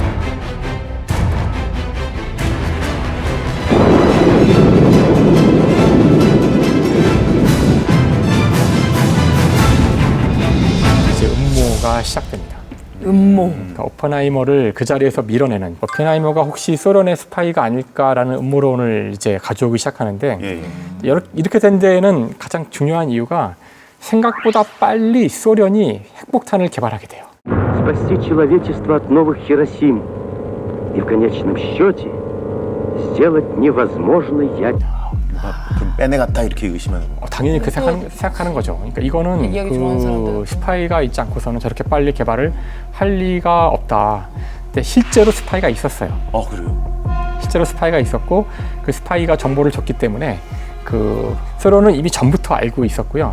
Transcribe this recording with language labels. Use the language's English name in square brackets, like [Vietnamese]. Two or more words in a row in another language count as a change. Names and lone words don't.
[Korean] 이제 음모가 시작됩니다. 음모. 그러니까 오펜하이머를 그 자리에서 밀어내는, 오펜하이머가 혹시 소련의 스파이가 아닐까라는 음모론을 이제 가져오기 시작하는데 이렇게 된 데에는 가장 중요한 이유가 생각보다 빨리 소련이 핵폭탄을 개발하게 돼요. [Russian] Спасти человечество от новых Хиросим и в конечном счете сделать невозможный [Korean] 좀 빼내갔다 이렇게 의심하는 거. 당연히 그 생각하는 거죠. 그러니까 이거는 얘기하기 좋아하는 그 사람들은. 스파이가 있지 않고서는 저렇게 빨리 개발을 할 리가 없다. 근데 실제로 스파이가 있었어요. 그래요? 실제로 스파이가 있었고 그 스파이가 정보를 줬기 때문에 그 소련은 이미 전부터 알고 있었고요.